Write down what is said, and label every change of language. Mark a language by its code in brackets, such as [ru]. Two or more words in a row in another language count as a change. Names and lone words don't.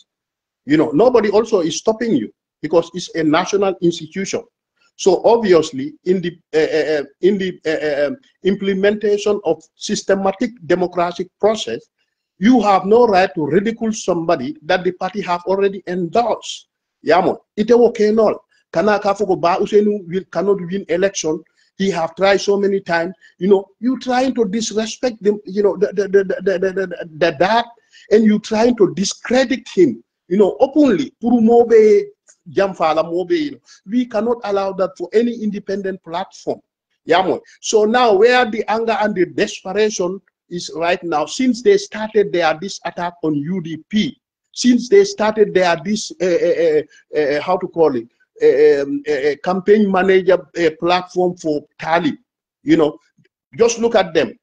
[en] You know, nobody also is stopping you because it's a national institution. So obviously, in the implementation of systematic democratic process, You have no right to ridicule somebody that the party have already endorsed. [man] Yamo, ite okay no. Kana kafoko ba Usenu [en] cannot win election. He have tried so many times. You know, you trying to disrespect them. You know, that, and you trying to discredit him. You know, openly. [man] Puru mobe jamfala mobe. [en] You know, we cannot allow that for any independent platform. Yamo. So now, where the anger and the desperation is right now, since they started this attack on UDP, since they started this how to call it, campaign manager platform for Talib, you know, just look at them.